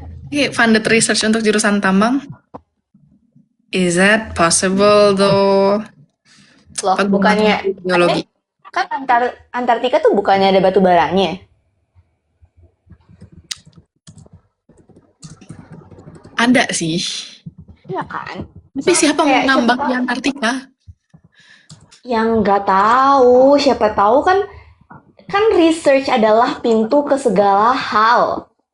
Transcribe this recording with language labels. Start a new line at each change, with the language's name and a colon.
Indonesian: Oke,
English: funded research
Indonesian: untuk jurusan tambang.
English: Is that possible though?
Indonesian: Loh, bukannya biologi. Kan Antartika tuh bukannya ada batu baranya? Ada sih. Iya kan? Tapi siapa mau nambang di Antartika? Yang nggak tahu, siapa tahu kan research adalah pintu ke segala hal.